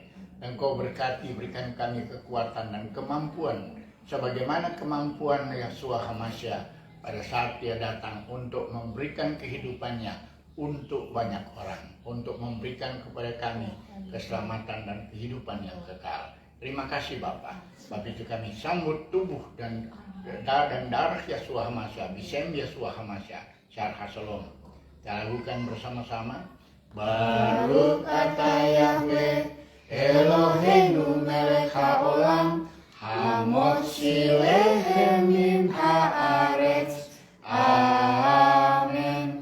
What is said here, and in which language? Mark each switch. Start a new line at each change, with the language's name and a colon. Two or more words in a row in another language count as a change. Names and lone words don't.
Indonesian: Engkau berkati, berikan kami kekuatan dan kemampuan sebagaimana kemampuan Yeshua HaMashiach pada saat dia datang untuk memberikan kehidupannya untuk banyak orang, untuk memberikan kepada kami keselamatan dan kehidupan yang kekal. Terima kasih Bapa. Sebab itu kami sambut tubuh dan darah Yeshua HaMashiach,
Hebrew: בשם ישוע המשיח,
Indonesian: Shalom. Kita lakukan bersama-sama.
Hebrew: ברוך אתה יהוה אלוהינו מלך העולם, המוציא לחם מן הארץ.
Indonesian: Amin.